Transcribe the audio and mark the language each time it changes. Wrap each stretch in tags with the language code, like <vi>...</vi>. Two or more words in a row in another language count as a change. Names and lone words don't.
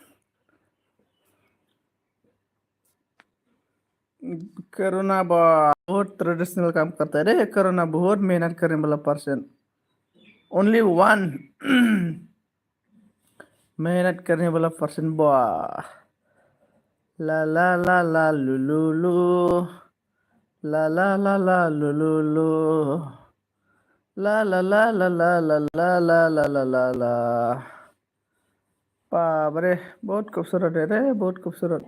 <hi>करुणा बहुत ट्रेडिशनल काम करता है रे। करुणा बहुत मेहनत करने वाला पर्सन,</hi> <en>only one</en> <hi>मेहनत करने वाला पर्सन, वाह। ला ला ला ला लू लू लू, ला ला ला ला लू लू लू, ला ला ला ला ला ला ला ला ला ला ला ला। बाप रे, बहुत खूबसूरत है रे, बहुत खूबसूरत।</hi>